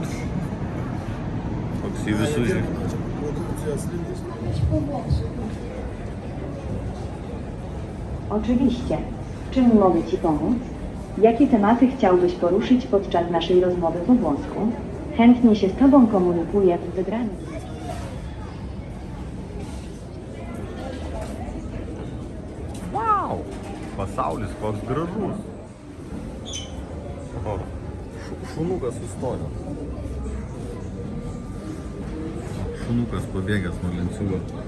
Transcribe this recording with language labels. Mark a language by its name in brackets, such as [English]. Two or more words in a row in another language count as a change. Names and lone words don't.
[Lithuanian] Toks į visus žiūrė. [Polish] Oczywiście. W czym mogę Ci pomóc? Jakie tematy chciałbyś poruszyć podczas naszej rozmowy po włosku? Chętnie się z Tobą komunikuję w wybranym. [Lithuanian] Vau! Pasaulis koks gražus. O, šunukas sustojo. Šunukas pabėgęs nuo lenciūgo.